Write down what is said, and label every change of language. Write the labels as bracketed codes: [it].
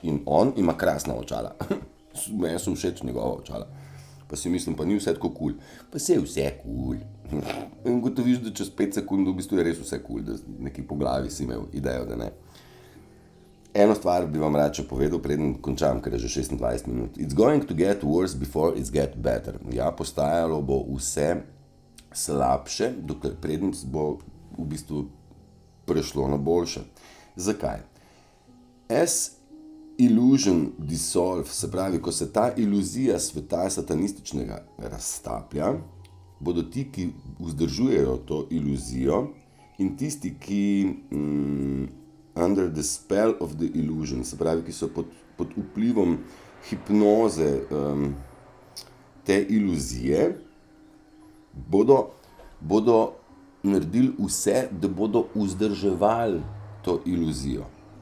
[sl] In on ima krasna očala, meni sem všeč njegova očala. Pa si mislim, pa ni vse tako cool. Pa sej je vse cool. In gotoviš, da čez 5 sekund v bistvu je res vse cool, da neki po glavi si imel idejo, da ne. Eno stvar bi vam rad še povedal, preden končam, ker je že 26 minut. [en] It's going to get worse before it get better. [sl] Ja, postajalo bo vse slabše, dokler preden bo v bistvu prešlo na boljše. Zakaj? [en] As illusion dissolve, [sl] se pravi, ko se ta iluzija sveta satanističnega raztaplja, bodo ti, ki vzdržujejo to iluzijo, in tisti, ki [en] under the spell of the illusion, [sl] se pravi, ki so pod vplivom hipnoze te iluzije, bodo naredili vse, da bodo vzdrževali to iluzijo.